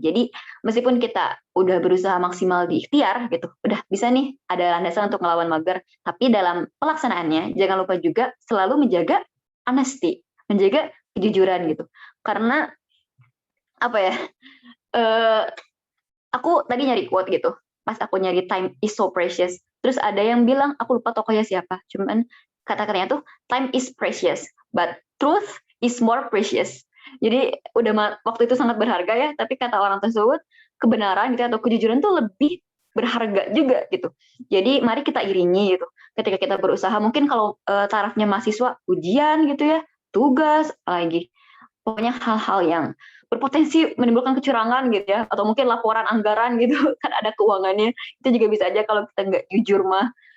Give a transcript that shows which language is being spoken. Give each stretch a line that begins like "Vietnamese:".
Indonesian: Jadi meskipun kita udah berusaha maksimal di ikhtiar gitu, udah bisa nih ada landasan untuk melawan mager, tapi dalam pelaksanaannya jangan lupa juga selalu menjaga honesty, menjaga kejujuran gitu. Karena apa ya? Aku tadi nyari quote gitu. Pas aku nyari
English: time is so precious.
Indonesian: Terus ada yang bilang, aku lupa tokohnya siapa. Cuman kata-katanya tuh
English: time is precious, but truth is more precious.
Indonesian: Jadi udah waktu itu sangat berharga ya, tapi kata orang tersebut kebenaran gitu atau kejujuran tuh lebih berharga juga gitu. Jadi mari kita iringi gitu. Ketika kita berusaha, mungkin kalau tarafnya mahasiswa ujian gitu ya, tugas, apalagi pokoknya hal-hal yang berpotensi menimbulkan kecurangan gitu ya, atau mungkin laporan anggaran gitu kan ada keuangannya, itu juga bisa aja kalau kita nggak jujur mah.